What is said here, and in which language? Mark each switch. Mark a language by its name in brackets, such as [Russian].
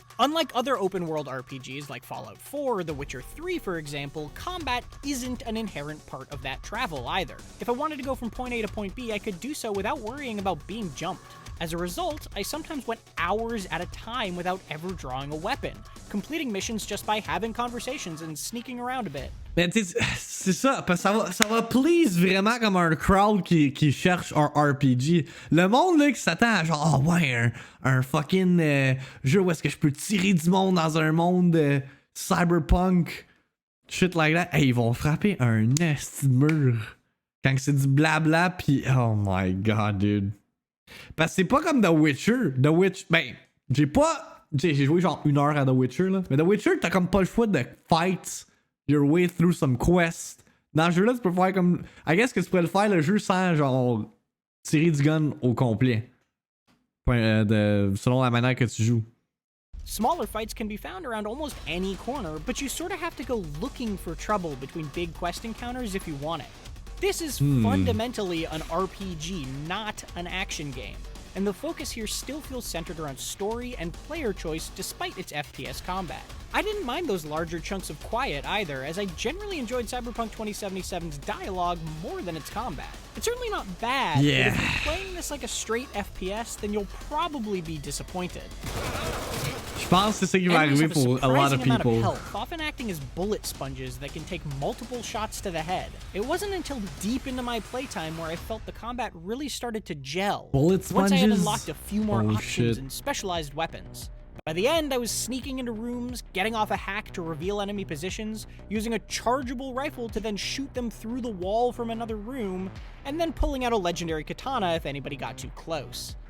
[English] Unlike other open-world RPGs like Fallout 4 or The Witcher 3, for example, combat isn't an inherent part of that travel either. If I wanted to go from point A to point B, I could do so without worrying about being jumped. As a result, I sometimes went hours at a time without ever drawing a weapon, completing missions just by having conversations and sneaking around a bit. [French] Mais c'est ça, parce que ça va please vraiment comme un crowd qui cherche un RPG. Le monde là qui s'attend à genre, oh ouais, un fucking jeu où est-ce que je peux tirer du monde dans un monde cyberpunk, [English] shit like that. [French] Hey, ils vont frapper un esti de mur quand c'est du blabla, pis [English] oh my god, dude. [French] Parce que c'est pas comme The Witcher. Ben, j'ai joué genre 1 heure à The Witcher, là. Mais The Witcher, t'as comme pas le choix de [English] fight your way through some quest. [French] Dans ce jeu-là, tu peux faire comme. I guess que tu pourrais le faire le jeu sans genre tirer du gun au complet. selon la manière que tu joues. [English] Smaller fights can be found around almost any corner, but you sort of have to go looking for trouble between big quest encounters if you want it. This is fundamentally an RPG, not an action game, and the focus here still feels centered around story and player choice despite its FPS combat. I didn't mind those larger chunks of quiet either, as I generally enjoyed Cyberpunk 2077's dialogue more than its combat. It's certainly not bad, but if you're playing this like a straight FPS, then you'll probably be disappointed. [French] Je pense que c'est ça qui va arriver pour [English] a lot of people. Health, often acting as bullet sponges that can take multiple shots to the head. It wasn't until deep into my playtime where I felt the combat really started to gel. Bullet sponges? Once I had unlocked a few more options and specialized weapons. By the end, I was sneaking into rooms, getting off a hack to reveal enemy positions, using a chargeable rifle to then shoot them through the wall from another room, and then pulling out a legendary katana if anybody got too close.